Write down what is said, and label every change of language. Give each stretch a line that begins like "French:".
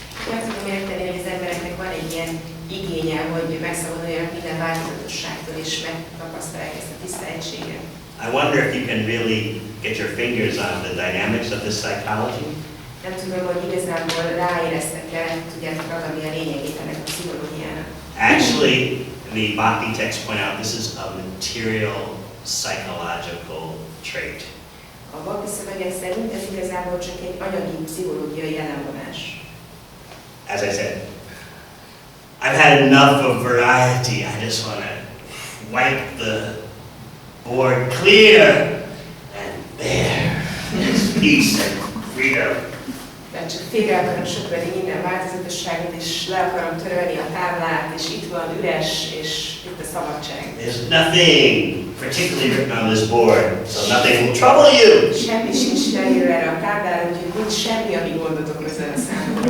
Hungarian: Meg tudom érteni, hogy az embereknek van egy ilyen igénye, hogy megszabaduljanak minden változatosságtól, és megtapasztalják ezt a tiszta egységet.
English: I wonder if you can really get your fingers on the dynamics of this psychology.
Hungarian: Nem tudom, hogy igazából ráéreztek-e, tudjátok ragadni a lényegét ennek a pszichológiának.
English: Actually, the bhakti texts point out this is a material psychological trait.
Hungarian: A bhakti szövegek szerint ez igazából csak egy anyagi pszichológiai ellenvonás.
English: As I said, I've had enough of variety. I just want to wipe the board clear, and there is peace and freedom.
Hungarian: Mert csak félre akarom söpörni minden változatosságot, és le akarom törölni a táblát, és itt van üres, és itt a szabadság.
English: There's nothing particularly written on this board, so nothing will trouble you.
Hungarian: Semmi sincs felírva erre a táblára, úgyhogy nincs semmi, ami gondot okozza a számomra.